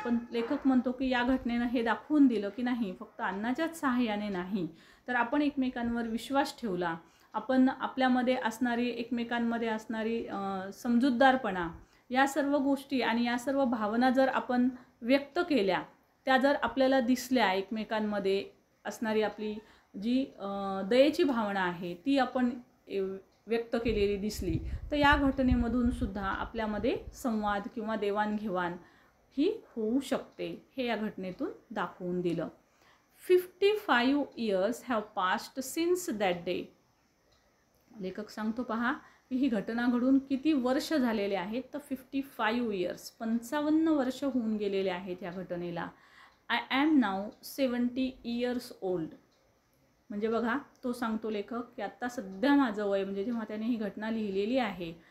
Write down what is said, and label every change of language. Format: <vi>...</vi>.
<mr>पण लेखक म्हणतो की या घटनेनं हे दाखवून दिलं की नाही, फक्त अन्नाच्याच सहाय्याने नाही, तर आपण एकमेकांवर विश्वास ठेवला, आपण आपल्यामध्ये असणारी, एकमेकांमध्ये असणारी समजूतदारपणा, या सर्व गोष्टी आणि या सर्व भावना जर आपण व्यक्त केल्या, त्या जर आपल्याला दिसल्या, एकमेकांमध्ये असणारी आपली जी दयेची भावना आहे ती आपण व्यक्त केलेली दिसली, तर या घटनेमधून सुद्धा आपल्यामध्ये संवाद किंवा देवाणघेवाण ही होऊ शकते. हे या घटनेतून दाखवून दिलं.</mr> <en>55 years have passed since that day.</en> <mr>लेखक सांगतो पहा की ही घटना घडून किती वर्ष झालेले आहेत, तर 55 years, 55 वर्ष होऊन गेलेले आहेत या घटनेला.</mr> <en>I am now 70 years old.</en> <mr>म्हणजे बघा, तो सांगतो लेखक की आत्ता सध्या माझं वय, म्हणजे जेव्हा त्याने ही घटना लिहिलेली आहे</mr>